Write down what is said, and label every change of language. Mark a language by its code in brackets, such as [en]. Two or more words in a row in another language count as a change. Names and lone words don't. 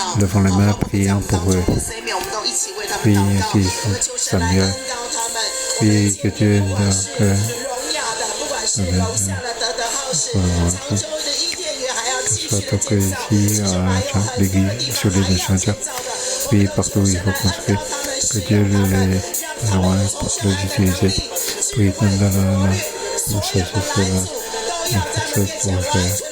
[zh] 好，包括我们讲当中的 Samuel， 我们都一起为他们祷告。我们求神来恩膏他们。我们一起不管是荣耀的，不管是楼下的德浩士，常州的伊甸园，还要继续建造。神还有很多的地方还要建造的。 [fr] Oui, partout il faut construire, que Dieu les joint pour les utiliser, pour lui donner la sagesse et la force pour le faire.